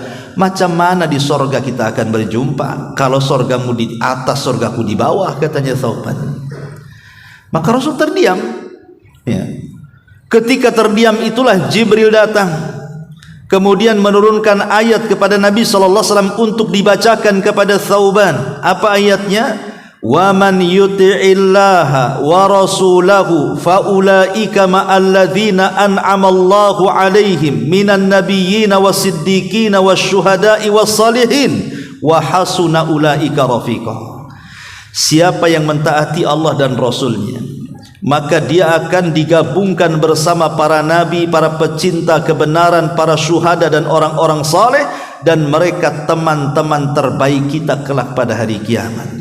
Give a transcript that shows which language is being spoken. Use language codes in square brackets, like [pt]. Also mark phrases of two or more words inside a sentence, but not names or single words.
[id] Macam mana di sorga kita akan berjumpa kalau sorgamu di atas, sorgaku di bawah?" katanya Thauban. Maka Rasul terdiam, ya. Ketika terdiam itulah Jibril datang, kemudian menurunkan ayat kepada Nabi SAW untuk dibacakan kepada Thauban. Apa ayatnya? [ar] "ومن يطع الله ورسوله فأولئك مع الذين أنعم الله عليهم من النبيين والصديقين والشهداء والصالحين وحسن أولئك رفيقا." [id] Siapa yang mentaati Allah dan Rasulnya, maka dia akan digabungkan bersama para nabi, para pecinta kebenaran, para syuhada dan orang-orang saleh, dan mereka teman-teman terbaik kita kelak pada hari kiamat.